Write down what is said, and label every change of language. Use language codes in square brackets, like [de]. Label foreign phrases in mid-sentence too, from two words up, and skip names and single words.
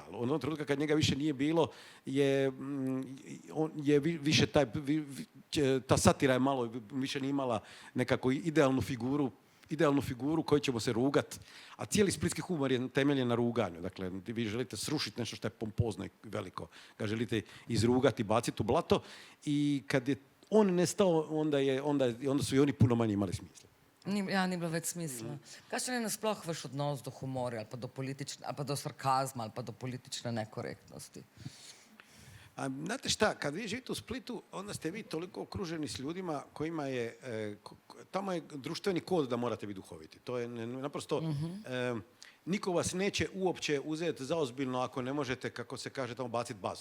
[hr] U onom trenutku kad njega više nije bilo, je više ta satira je malo više nije imala nekako idealnu figuru koju ćemo se rugat. A cijeli splitski humor je temeljen na ruganju. Dakle, vi želite srušiti nešto što je pompozno i veliko. Ga želite izrugati, baciti u blato. I kad je on nestao, onda su i oni puno manje imali smisla. [sl] Ni bilo več smisla. Kakšen je nasploh vaš odnos do humorja, ali pa do sarkazma, ali pa do politične nekorektnosti? [hr] Znate šta, kad vi živite u Splitu, onda ste vi toliko okruženi s ljudima kojima je, tamo je društveni kod da morate biti duhoviti. To je naprosto, niko vas neće uopće uzeti zaozbiljno ako ne možete, kako se kaže, tamo baciti bazu.